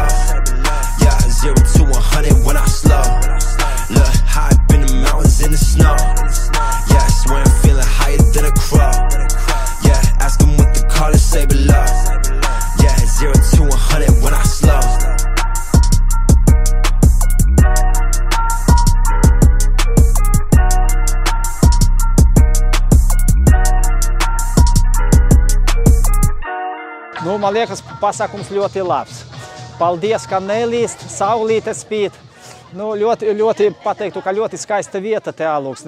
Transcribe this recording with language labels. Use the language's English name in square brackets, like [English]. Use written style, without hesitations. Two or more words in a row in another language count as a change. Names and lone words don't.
[English] Yeah, 0 to 100 when I slow. Look, high up in the mountains in the snow. Yeah, swear I'm feeling higher than a crow. Yeah, ask them what the colors say below. Yeah, 0 to 100 when I slow. [Latvian] Nu, man liekas, pasākums ļoti labs. Paldies, ka nelīst, saulīte spīd. Nu, ļoti pateiktu, ka ļoti skaista vieta te Alūksnē.